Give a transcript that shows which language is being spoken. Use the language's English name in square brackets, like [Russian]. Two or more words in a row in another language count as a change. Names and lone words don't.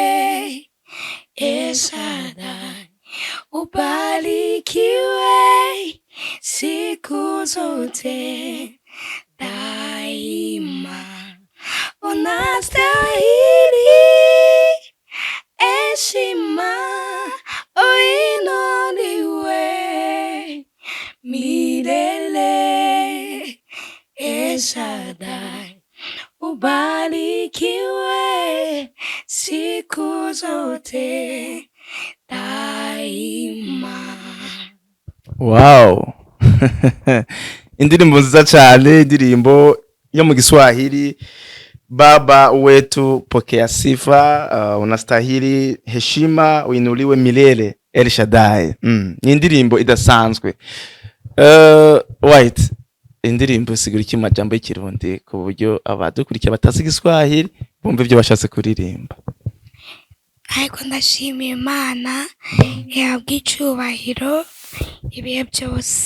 [Swahili] Shaddai, ubarikiwe siku zote daima, unastahili heshima, uinuliwe milele. Shaddai, ubarikiwe siku zote daima. Wow. [Kinyarwanda] Indirimbo nziza cyane, indirimbo yo mu Kiswahili. [Swahili] Baba wetu pokea sifa, unastahili heshima, uinuliwe milele. [Kinyarwanda] El Shaddai. Ni indirimbo idasanzwe. White, indirimbo sigura iki majambo y'ikirundi ku buryo abadukurikiye batazi Igiswahili bumva ibyo bashatse kuririmba. Ariko ndashimira Imana yabwiye icyubahiro ibihe byose.